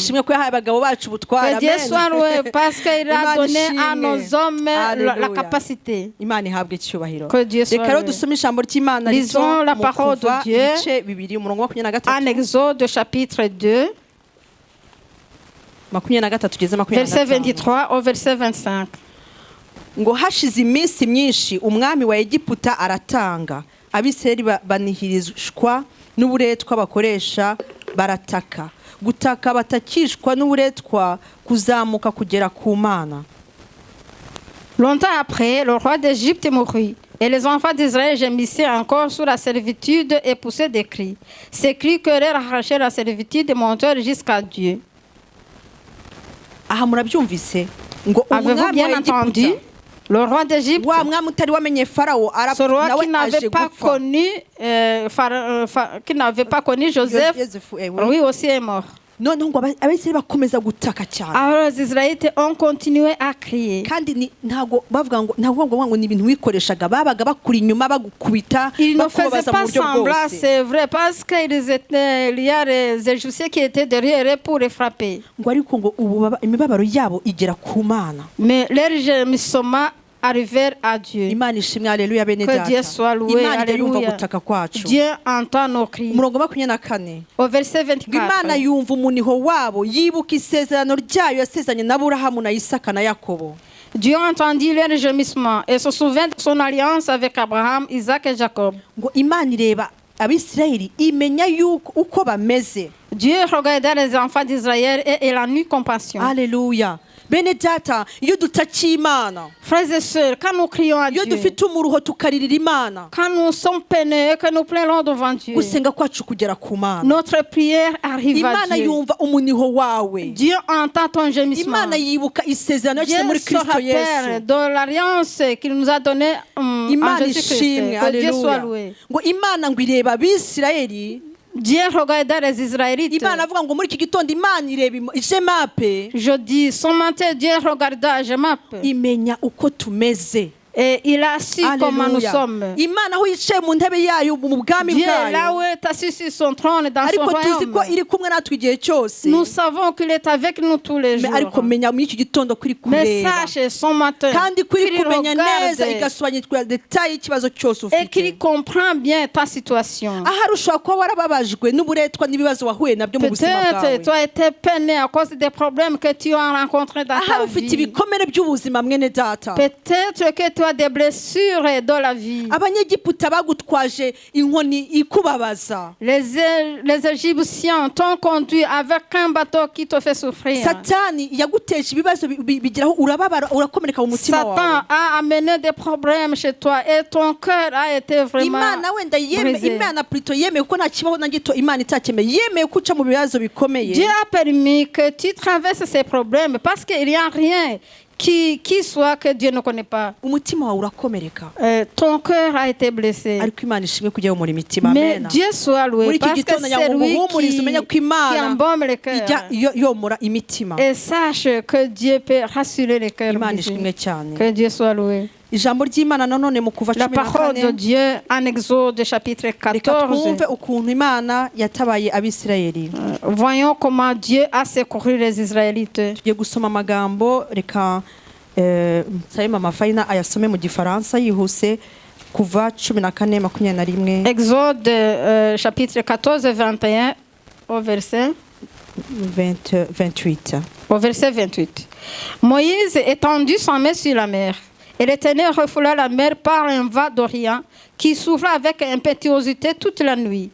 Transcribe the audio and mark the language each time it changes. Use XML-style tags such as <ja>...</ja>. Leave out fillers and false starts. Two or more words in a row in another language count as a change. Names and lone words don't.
<fr>Que Dieu soit loué parce qu'il a donné à nos hommes la capacité. Que Dieu soit loué. Lisons la parole de Dieu en Exode chapitre 2, verset 23 au verset 25.</fr> <rw>Ngo hashize iminsi myinshi umwami wa Egiputa aratanga abisirayeli banihirishwa n'uburetwa bakoresha barataka gutaka batakishwa n'uburetwa kuzamuka kugera ku Mana.</rw> <fr>Longtemps après, le roi d'Égypte mourut et les enfants d'Israël gémissaient encore sous la servitude et poussaient des cris. Ces cris querellent arracher la servitude et montèrent jusqu'à Dieu.</fr> <rw>Aha murabyumvise ngo</rw> <fr>avez-vous bien entendu? Le roi d'Égypte, ce roi qui n'avait pas connu Joseph, lui aussi est mort.</fr> <rw>noneho ngo abisirayeli bakomeza gutaka cyane.</rw> <fr>Alors les Israélites ont continué à crier.</fr> <rw>Kandi ntago bavuga ngo ni ibintu wikoreshaga, babaga bakuri inyuma bagukubita.</rw> <fr>Ils ne faisaient pas semblant, c'est vrai, parce qu'il y a les Égyptiens qui étaient derrière eux pour les frapper.</fr> <rw>Ngo ariko ngo imibabaro yabo igera ku Mana.</rw> <fr>Mais leur gémissement arriver à Dieu.</fr> <rw>Imana ishimwe, alléluia, bene data.</rw> <fr>Que Dieu soit loué, alléluia. Dieu entend nos cris.</fr> <rw>Umurongo 24.</rw> <fr>Au verset 24.</fr> <rw>Imana yumva umuniho wabo, yibuka isezerano ryayo yasezanye na Aburahamu na Isaka na Yakobo.</rw> <fr>Dieu entendit leur gémissement et se souvint de son alliance avec Abraham, Isaac et Jacob.</fr> <rw>Ngo Imana ireba Abisirayeli imenya yuko uko bameze.</rw> <fr>Dieu regardait les enfants d'Israël et il en eut compassion. Alléluia.</fr> <rw>Bene data, iyo dutakiye Imana,</rw> <fr>frères et sœurs, quand nous crions à Dieu,</fr> <rw>iyo dufite umuruho tukaririra Imana,</rw> <fr>quand nous sommes peinés et que nous pleurons devant Dieu,</fr> <rw>gusenga kwacu kugera ku Mana,</rw> <fr>notre prière arrive à</fr> <rw>Imana</rw> <fr>Dieu.</fr> <rw>yumva umuniho wawe.</rw> <fr>Dieu entend ton gémissement.</fr> <rw>Imana yibuka isezerano</rw> <fr>Dieu</fr> <rw>yashyize muri</rw> <fr>se</fr> <rw>Kristo Yesu.</rw> <fr>rappelle de l'alliance qu'il nous a donnée en Jésus-Christ. Que Dieu soit loué.</fr> <rw>Ngo Imana ngo ireba Abisirayeli.</rw> <fr>Dieu regardait les Israélites.</fr> <rw>Imana avuga ngo muri iki gitondo Imana ireba Jemape.</rw> <fr>Je dis, son matin, Dieu regarda Jemape.</fr> <rw>Imenya uko tumeze.</rw> <fr>Et il a su comment nous sommes.</fr> <rw>Imana aho yicaye mu ntebe yayo mu bwami</rw> <fr>Dieu</fr> <rw>bwayo.</rw> <fr>là où est assis sur son trône dans son</fr> <rw>Ariko tuzi ko</rw> <fr>royaume.</fr> <rw>iri kumwe natwe igihe cyose.</rw> <fr>Nous savons qu'il est avec nous tous les jours.</fr> <rw>Ariko menya muri iki gitondo kuri kureba.</rw> <fr>Mais sache son matin</fr> <rw>Kandi kuri</rw> <fr>qu'il</fr> <rw>kumenya neza</rw> <fr>regarde</fr> <rw>igasobanukirwa detail y'ikibazo cyose</rw> <fr>et qu'il</fr> <rw>ufite.</rw> <fr>comprend bien ta situation.</fr> <rw>Ahari ushobora kuba warababajwe n'uburetwa n'ibibazo wahuye nabyo mu buzima</rw> <fr>Peut-être</fr> <rw>bwawe.</rw> <fr>tu as été peiné à cause des problèmes que tu as rencontrés dans ta</fr> <rw>Ahari ufite</rw> <fr>vie.</fr> <rw>ibikomere by'ubuzima mwene data.</rw> <fr>Peut-être que tu as des blessures dans la vie.</fr> <rw>Abanyegiputa bagutwaje inkoni ikubabaza.</rw> <fr>Les Égyptiens t'ont conduit avec un bateau qui te fait souffrir.</fr> <rw>Satani yaguteje ibibazo bigiraho urababara urakomereka mu mutima wawe.</rw> <fr>Satan a amené des problèmes chez toi et ton cœur a été vraiment</fr> <rw>Imana wenda</rw> <fr>brisé.</fr> <rw>Imana plutôt yemeye kuko nta kibaho na gito Imana itakemeye, yemeye kuca mu bibazo bikomeye.</rw> <fr>Dieu a permis que tu traverses ces problèmes parce qu'il n'y a rien qui soit que Dieu ne connaît pas.</fr> <rw>Umutima wawe urakomereka.</rw> <fr>Ton cœur a été blessé.</fr> <rw>Ariko Imana ishimwe kujya mu imitima.</rw> <fr>Mais Amen. Dieu soit loué parce que c'est lui qui embaume les cœurs.</fr> <rw>Yomora imitima.</rw> <fr>Et sache que Dieu peut rassurer les cœurs.</fr> <rw>Imana ishimwe cyane.</rw> <fr>Que Dieu soit loué.</fr> <rw>Ijambo ry'Imana nanone mu kuva 14.</rw> <fr>La parole de Dieu en Exode chapitre 14.</fr> <rw>Ukuntu Imana yatabaye Abisirayeli.</rw> <fr>Voyons comment Dieu a secouru les Israélites.</fr> <rw>Tugiye gusoma amagambo reka nsaba mama Faina ayasome mu gifaransa yihuse kuva 14:21.</rw> <fr>Exode chapitre 14 21 au verset 28. Au verset 28. Moïse étendit son main sur la mer. Et l'Éternel refoula la mer par un vent d'Orient qui souffla avec impétuosité toute la nuit.</fr>